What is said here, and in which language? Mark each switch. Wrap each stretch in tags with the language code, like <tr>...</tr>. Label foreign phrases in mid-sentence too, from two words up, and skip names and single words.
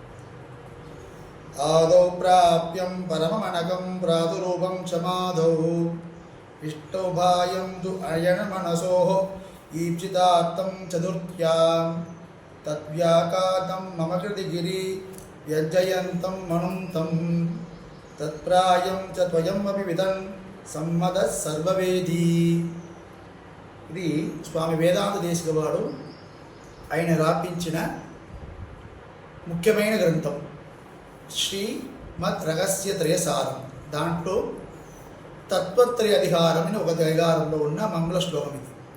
<sa>आदौ प्राप्यं परममनकं प्रादुरूपं च माधौ इष्टोभायं तु अयनमनसोः ईप्सितार्थं चतुर्थ्यां तद्व्याकातं मम कृति गिरि व्यजयन्तं मनुन्तं तत्प्रायं च त्वयमपि विदन् सम्मतः सर्ववेदी।</sa> <te>ఇది స్వామి వేదాంత దేశిక వాడు ఆయన రాపించిన ముఖ్యమైన గ్రంథం శ్రీమద్ రహస్య త్రయసారం. దాంట్లో తత్వత్రయ అధికారం అని ఒక అధికారంలో ఉన్న మంగళ శ్లోకం ఇది.</te>